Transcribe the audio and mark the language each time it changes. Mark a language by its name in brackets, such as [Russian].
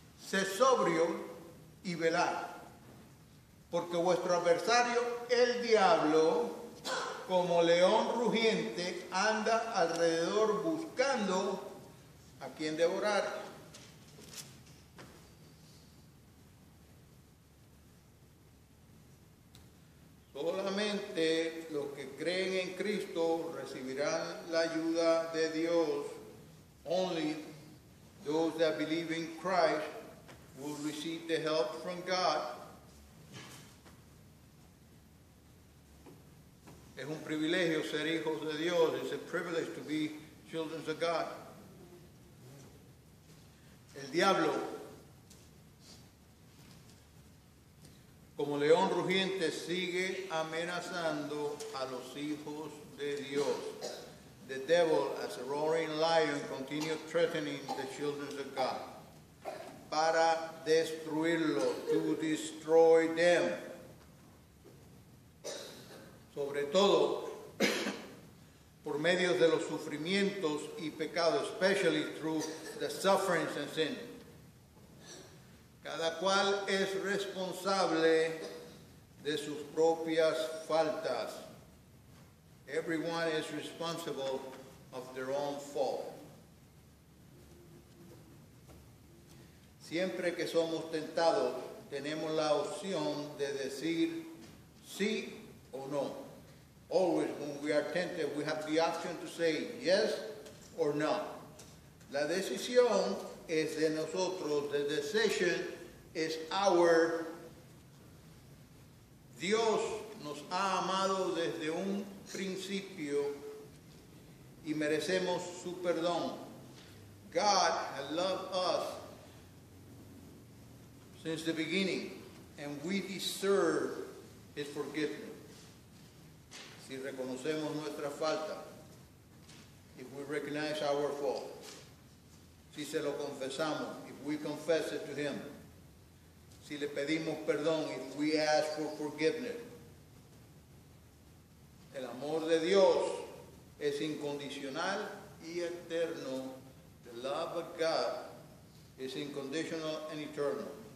[Spanish] Sé sobrio y velad, porque vuestro adversario, el diablo, como león rugiente, anda alrededor buscando a quien devorar. Solamente los que creen en Cristo recibirán la ayuda de Dios. [English] Only those that believe in Christ will receive the help from God. [Spanish] Es un privilegio ser hijos de Dios. [English] It's a privilege to be children of God. [Spanish] El diablo, como león rugiente, sigue amenazando a los hijos de Dios. [English] The devil, as a roaring lion, continues threatening the children of God. [Spanish] Para destruirlo, [English] to destroy them. [Spanish] Sobre todo, por medio de los sufrimientos y pecados, [English] especially through the sufferings and sin. [Spanish] Cada cual es responsable de sus propias faltas. [English] Everyone is responsible of their own fault. [Spanish] Siempre que somos tentados, tenemos la opción de decir sí o no. [English] Always when we are tempted, we have the option to say yes or no. [Spanish] La decisión es de nosotros. [English] The decision is ours. [Spanish] Dios nos ha amado desde un principio y merecemos su perdón. [English] God has loved us since the beginning, and we deserve His forgiveness. [Spanish] Si reconocemos nuestra falta, [English] if we recognize our fault, [Spanish] si se lo confesamos, [English] if we confess it to Him, [Spanish] si le pedimos perdón, [English] if we ask for forgiveness. [Spanish] El amor de Dios es incondicional y eterno. [English] The love of God is unconditional and eternal.